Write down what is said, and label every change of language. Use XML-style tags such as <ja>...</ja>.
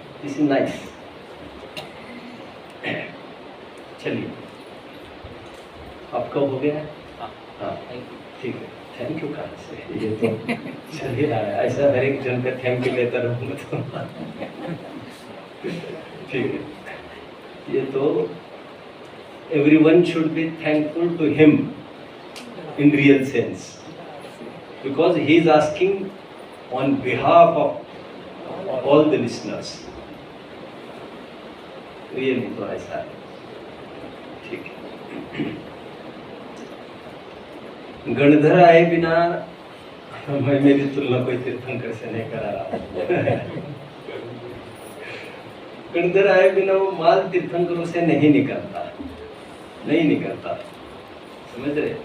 <en>This is nice.</en> <hi>चलिए, आपका हो गया है? हाँ, ठीक है। थैंक यू कहाँ से? ये तो चलिए, ऐसा हर एक जन का थैंक यू लेता रहूँगा तो ठीक है, ये तो</hi> <en>everyone should be thankful to him in real sense, because he is asking on behalf of all the listeners.</en> <hi>Really तो ऐसा है, ठीक है। गणधर आए बिना मैं मेरी तुलना कोई तीर्थंकर से नहीं करा रहा। गणधर आए बिना वो माल तीर्थंकरों से नहीं निकलता, नहीं निकलता, समझ रहे?</hi>